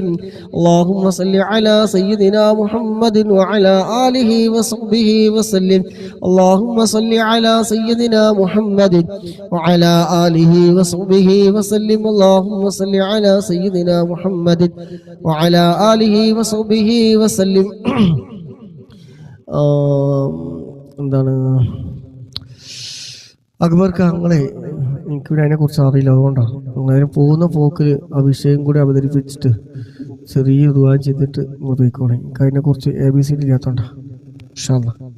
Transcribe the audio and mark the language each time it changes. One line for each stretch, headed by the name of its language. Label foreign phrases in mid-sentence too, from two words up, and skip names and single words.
Arabic: اللهم صل على سيدنا محمد وعلى آله وصحبه وسلم. اللهم صل على سيدنا محمد وعلى آله وصحبه وسلم. اللهم صل على سيدنا محمد وعلى آله وصحبه وسلم.
Malayalam: എന്താണ് അക്ബർ ഞങ്ങളെ എനിക്കിവിടെ അതിനെക്കുറിച്ച് അറിയില്ല, അതുകൊണ്ടാണ് അങ്ങനെ പോകുന്ന പോക്കിൽ ആ വിഷയം കൂടി അവതരിപ്പിച്ചിട്ട് ചെറിയ ദുആ ചെയ്തിട്ട് നിങ്ങൾ പോയിക്കോളെ. എനിക്ക് അതിനെക്കുറിച്ച് ABC ഇല്ലാത്തോണ്ടാ.
Arabic: إن شاء الله.